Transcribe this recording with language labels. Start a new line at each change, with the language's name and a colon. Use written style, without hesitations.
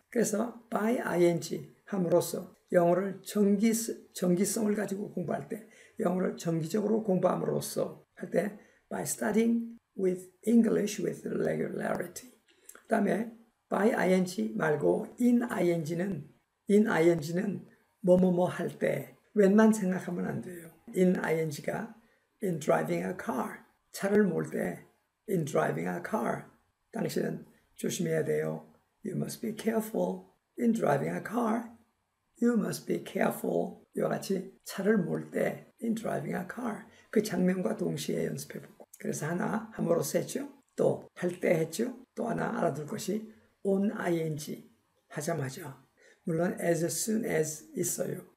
Korean: 그래서 by ing 함으로써 영어를 정기성을 가지고 공부할 때 영어를 정기적으로 공부함으로써 할 때
English: by studying with English with regularity.
Korean: 그 다음에 by ing 말고 in ing는 뭐뭐뭐 할 때 웬만 생각하면 안 돼요. in ing가
English: in driving a car
Korean: 차를 몰 때 in driving a car 당신은 조심해야 돼요.
English: You must be careful in driving a car. You must be careful.
Korean: 이와 같이 차를 몰 때
English: in driving a car
Korean: 그 장면과 동시에 연습해보고 그래서 하나 함으로써 했죠. 또 할 때 했죠. 또 하나 알아둘 것이 on ing 하자마자 물론 as soon as 있어요.